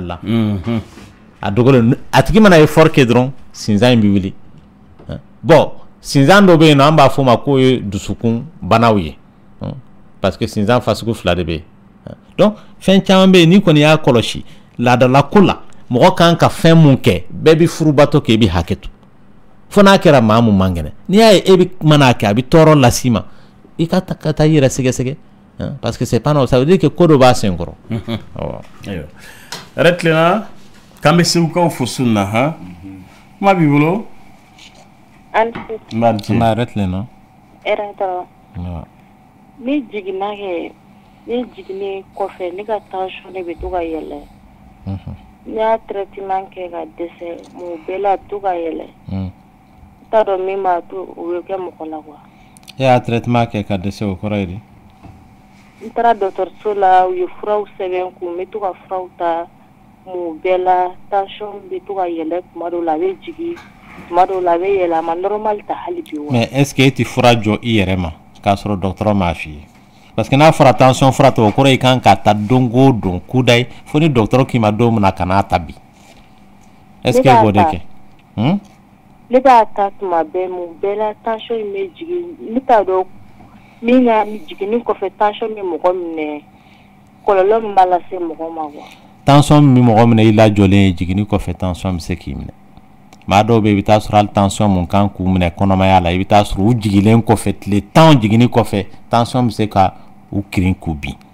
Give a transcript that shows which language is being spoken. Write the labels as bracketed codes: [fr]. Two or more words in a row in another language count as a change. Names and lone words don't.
[bm] la a dogolen a tigi mana effort kɛ dɔrɔn sinzan in bɛ wuli bon sinzan dɔw bɛ yen nɔ an b'a fɔ o ma k'o ye dusukun banaw ye [fr] parce que [bm] sinzan fasugu 2 de bɛ yen donc fɛn caman bɛ yen n'i kɔni y'a kɔlɔsi laadala ko la mɔgɔ kan ka fɛn mun kɛ bɛɛ bɛ furubato kɛ i bɛ hakɛ to fo n'a kɛra maa mun man kɛnɛ n'i y'a ye e bɛ mana kɛ a bɛ tɔɔrɔ las'i ma i ka taa i yɛrɛ sɛgɛsɛgɛ [fr] parce que c'est pas non ça veut dire que [bm] ko dɔ b'a sen kɔrɔ yɛrɛ tilenna k'an bɛ segukaw fo sun na han kuma b'i bolo yɛrɛ tilenna ne jiginna kɛ ne jiginnen kɔfɛ ne ka tension ne bɛ to ka yɛlɛ ne y'a traitement kɛ ka dɛsɛ mun bɛɛ la a bɛ to ka yɛlɛ n t'a dɔn min b'a to o bɛ kɛ mɔgɔ la quoi e y'a traitement kɛ ka dɛsɛ o kɔrɔ ye di n taara dɔgɔtɔrɔso la u ye furaw sɛbɛn kun n bɛ to ka furaw ta mun bɛɛ la tension bɛ to ka yɛlɛ tuma dɔw la a bɛ jigin tuma dɔw la a bɛ yɛlɛ a ma normal ta hali bi wa [fr] mais est ce que [bm] e tɛ fura jɔ i yɛrɛ ma k'a sɔrɔ dɔgɔtɔrɔ m'a f'i ye [fr] parce que [bm] n'a fɔra tension fura ta o kɔrɔ i kan ka ta don o don kuda ye fo ni dɔgɔtɔrɔ k'i ma don min na ka n'a ta bi [fr] est ce que [bm] e b'o de kɛ ne b'a ta tuma bɛɛ mun bɛɛ la tension in bɛ jigin ne t'a dɔn min ka jiginni kɔfɛ tension bɛ mɔgɔ minɛ kɔlɔlɔ min b'a lase mɔgɔ ma quoi tension min bɛ mɔgɔ minɛ i lajɔlen ye jiginni kɔfɛ tension bɛ se k'i minɛ maa dɔw bɛ yen i bɛ taa sɔrɔ hali tension mun kan k'u minɛ kɔnɔmaya la i bɛ taa sɔrɔ u jigilen kɔfɛ tile 10 jiginni kɔfɛ tension bɛ se ka u kirin k'u bin